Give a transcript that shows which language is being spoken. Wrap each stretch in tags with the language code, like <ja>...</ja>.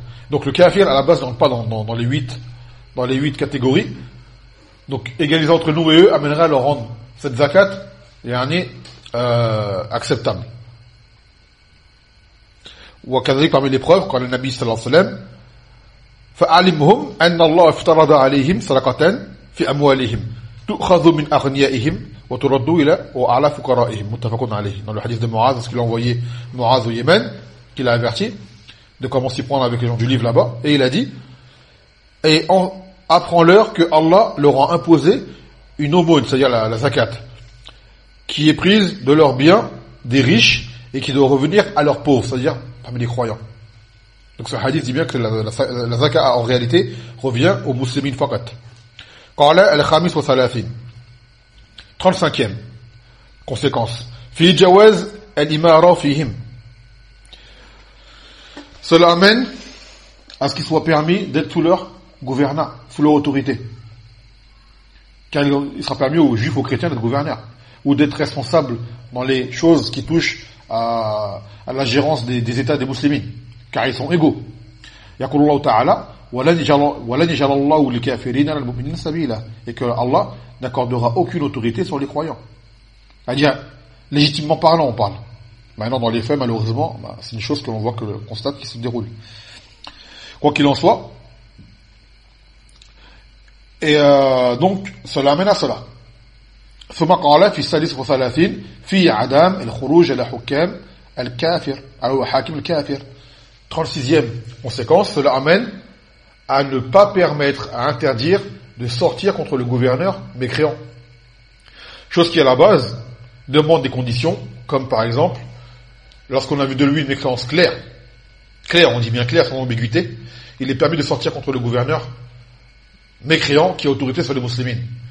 <fr>Donc le kafir à la base, donc pas dans les huit catégories, donc égalisé entre nous et eux, amènerait à leur rendre cette zakat acceptable.</fr> <ar>Wa kadhalik,</ar> <fr>parmi les preuves, quand le</fr> <ar>Nabi sallallahu alayhi wa sallam, فَعَلِمْهُمْ أَنَّ اللَّهَ افْتَرَضَ عَلَيْهِمْ صَدَقَةً فِي أَمْوَالِهِمْ تُؤْخَذُ مِنْ أَغْنِيَائِهِمْ وَتُرَدُّ إِلَى وَأَعْلَى فُقَرَائِهِمْ مُتَّفَقٌ عَلَيْهِ.</ar> <fr>Dans le hadith de Mu'az, parce qu'il a envoyé Mu'az au Yémen, qu'il a averti de comment s'y prendre avec les gens du livre là-bas, et il a dit, et apprends-leur que Allah leur a imposé une aumône, c'est-à-dire la zakat, qui est prise de leurs biens des riches et qui doit revenir à leurs pauvres, c'est-à-dire parmi les croyants. Donc ce hadith dit bien que la zakat en réalité revient aux muslimines faqat.</fr> <ar>Qala al-khamis wa salafin.</ar> <fr>35e conséquence.</fr> <ar>Fi jawaz al-imara fihim.</ar> <fr>Cela amène à ce qu'il soit permis d'être sous leur gouvernat, sous leur autorité. Car il sera permis aux juifs, aux chrétiens d'être gouverneurs. Ou d'être responsables dans les choses qui touchent à la gérance des états des muslimines. Car ils sont égaux.</fr> <ar>يقول الله تعالى ولن يجعل الله للكافرين على المؤمنين سبيلا.</ar> <fr>Et que Allah n'accordera aucune autorité sur les croyants. C'est-à-dire, légitimement parlant, on parle. Maintenant, dans les faits, malheureusement, c'est une chose que l'on voit, que l'on constate, qui se déroule. Quoi qu'il en soit, et donc, cela amène à cela.</fr> <ar>ثم قال في السادس والثلاثين في عدم الخروج على حكام الكافر أو حاكم الكافر.</ar> <fr>36e conséquence, cela amène à ne pas permettre, à interdire de sortir contre le gouverneur mécréant. Chose qui, à la base, demande des conditions, comme par exemple, lorsqu'on a vu de lui une mécréance claire, on dit bien claire, sans ambiguïté, il est permis de sortir contre le gouverneur mécréant qui a autorité sur les musulmans.</fr>